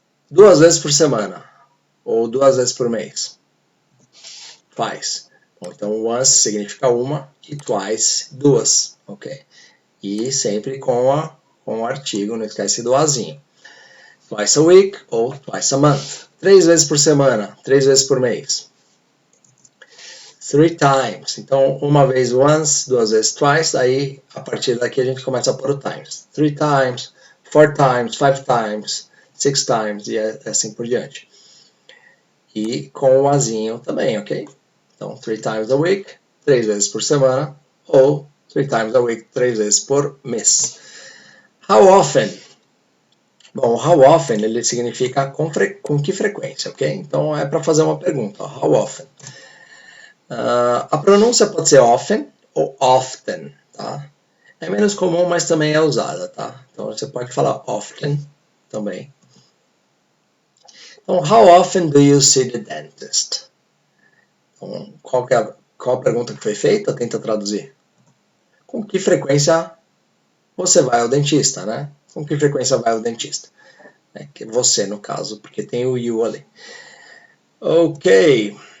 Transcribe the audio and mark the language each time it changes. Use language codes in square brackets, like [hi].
[pt] 2 vezes por semana. Ou 2 vezes por mês. Twice. Bom, então, once significa uma e twice, duas, ok? E sempre com o artigo, não esquece do azinho. [en] Twice a week ou twice a month. [pt] 3 vezes por semana, 3 vezes por mês. 3 times. Então, uma vez once, 2 vezes twice, aí a partir daqui a gente começa a pôr o times. 3 times, 4 times, 5 times, 6 times e assim por diante. E com o azinho também, ok? Então, 3 times a week, 3 vezes por semana, ou 3 times a week, 3 vezes por mês. How often? Bom, how often ele significa com que frequência, ok? Então é para fazer uma pergunta, how often. A pronúncia pode ser often ou often, tá? É menos comum, mas também é usada, tá? Então você pode falar often também. [en] Então, how often do you see the dentist? [pt] Então, qual a pergunta que foi feita? Tenta traduzir. Com que frequência você vai ao dentista, né? Com que frequência vai ao dentista? É que você, no caso, porque tem o you ali. Ok.